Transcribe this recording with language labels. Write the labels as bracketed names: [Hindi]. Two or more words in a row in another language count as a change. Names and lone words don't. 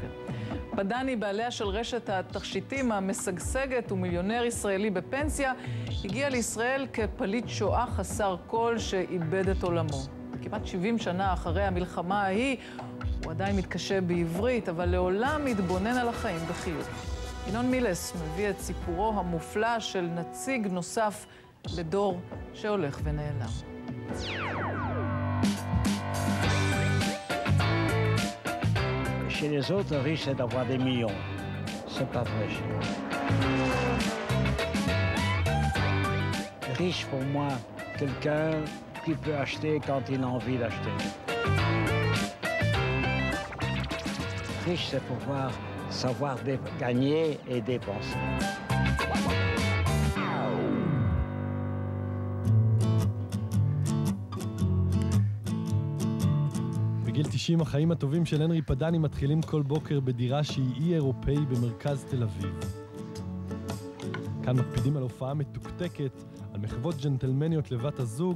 [Hebrew] פדני, בעליה של רשת התכשיטים המשגשגת ומיליונר ישראלי בפנסיה, הגיע לישראל כפליט שואה חסר כל שאיבד את עולמו. כמעט 70 שנה אחרי המלחמה ההיא, הוא עדיין מתקשה בעברית, אבל לעולם מתבונן על החיים בחיוך. ינון מילס מביא את סיפורו המופלא של נציג נוסף לדור שהולך ונעלם. [French] Chez les autres, riche, c'est d'avoir des millions. C'est pas vrai chez moi. Riche, pour moi, quelqu'un qui peut acheter quand il a envie d'acheter. Riche, c'est pouvoir savoir gagner et dépenser. [Hebrew] בגיל 90 החיים הטובים של הנרי פדני מתחילים כל בוקר בדירה שהיא אי אירופאי במרכז תל אביב. כאן מקפידים על הופעה מתוקתקת, על מחוות ג'נטלמניות לבת הזוג.